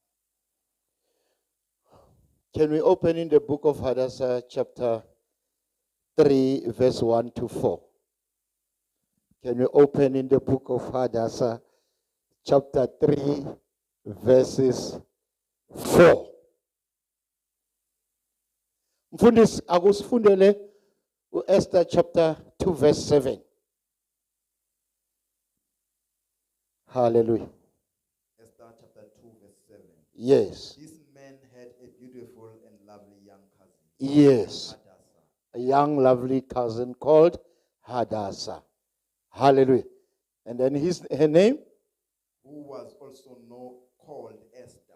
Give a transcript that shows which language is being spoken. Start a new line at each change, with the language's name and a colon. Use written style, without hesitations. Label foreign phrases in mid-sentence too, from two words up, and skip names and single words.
English: Can we open in the book of Hadassah, chapter 3, verse 1 to 4? Can we open in the book of Hadassah, chapter 3, verses 4?
Zulu: Mfundisi akusifundele
English: Esther chapter 2, verse 7. Hallelujah. Esther chapter 2, verse 7. Yes. This man had a beautiful and lovely young cousin. Yes. Hadassah. A young, lovely cousin called Hadassah. Hallelujah. And then her name? Who was also called Esther.